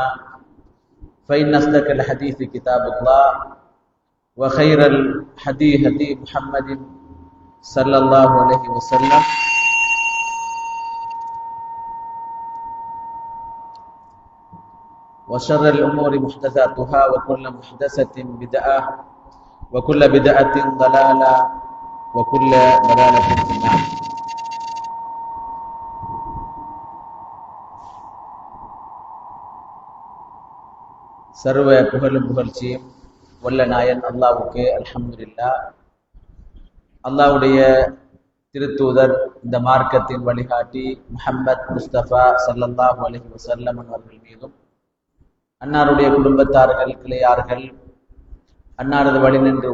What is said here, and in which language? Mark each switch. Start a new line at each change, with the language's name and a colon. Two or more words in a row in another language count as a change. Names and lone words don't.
Arabic: فإن أصدق الحديث كتاب الله، وخير الحديث هدي محمد صلى الله عليه وسلم، وشر الأمور محدثاتها، وكل محدثة بدعة، وكل بدعة ضلالة، وكل ضلالة في النار.
Tamil: சர்வ புகழும் புகழ்ச்சியும் வல்ல நாயன் அல்லாஹ்வுக்கே அல்ஹம்துலில்லாஹ். அல்லாஹ்வுடைய திருத்தூதர், இந்த மார்க்கத்தின் வழிகாட்டி முஹம்மத் முஸ்தபா
Arabic: صلى الله عليه وسلم
Tamil: அவர்கள் மீதும், அன்னாருடைய குடும்பத்தார்கள், கிளையார்கள், அன்னாரது வழி நின்று